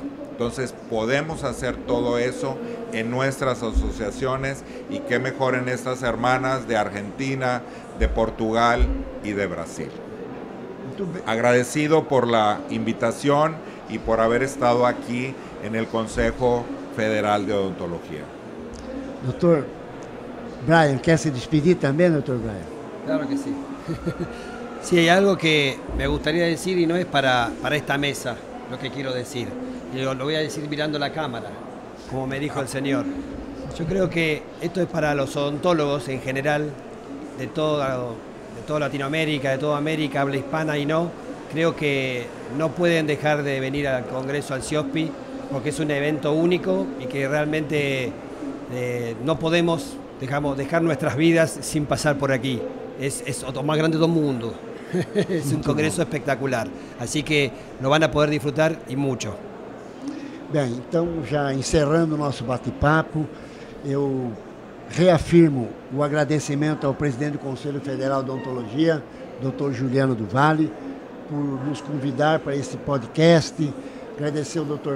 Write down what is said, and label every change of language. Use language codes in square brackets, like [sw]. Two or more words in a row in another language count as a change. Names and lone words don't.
[es] Entonces podemos hacer todo eso en nuestras asociaciones, y qué mejor en estas hermanas de Argentina, de Portugal y de Brasil. Agradecido por la invitación y por haber estado aquí en el Consejo Federal de Odontología. [pt] Doutor Brian, ¿quer se despedir también, doctor Brian? [es] Claro que sí. Sí, hay algo que me gustaría decir y no es para esta mesa lo que quiero decir. Y lo voy a decir mirando la cámara, como me dijo el señor. Yo creo que esto es para los odontólogos en general, de toda Latinoamérica, de toda América, habla hispana y no. Creo que no pueden dejar de venir al Congreso, al CIOSP, porque es un evento único y que realmente no podemos dejar nuestras vidas sin pasar por aquí. Es lo más grande del mundo. Es un [pt] congresso espetacular. [es] Así que lo van a poder disfrutar y mucho. [pt] Bem, então, já encerrando o nosso bate-papo, eu reafirmo o agradecimento ao presidente do Conselho Federal de Odontologia, Dr. Juliano do Vale, por nos convidar para esse podcast. Agradecer ao Dr.